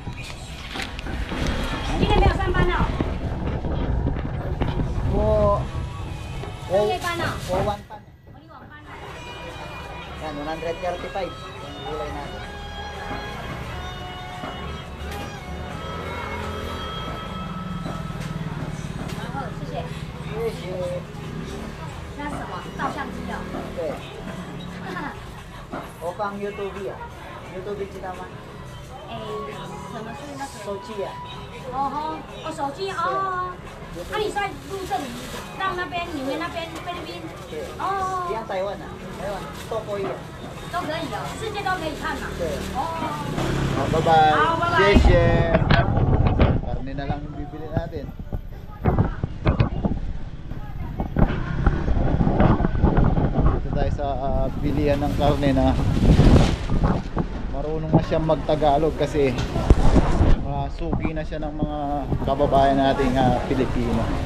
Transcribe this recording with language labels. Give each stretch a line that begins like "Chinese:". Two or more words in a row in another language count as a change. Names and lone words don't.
Filipino: Yan, 135 yung gulay natin. Okay. Opang YouTube ya. YouTube
Chinese: 知道吗？什么是那个？手机啊。手机哦。那你在录这里，让那边你们那边菲律宾对。哦一样台湾啊，台湾都可以啊。都可以的，世界都可以看嘛。对。哦。好，拜拜。好，拜拜。
Filipino: 谢谢。Karne na lang yung bibili natin. Dito tayo sa bilihan ng karne na marunong na siyang magtagalog kasi sugi na siya ng mga kababayan nating Pilipino.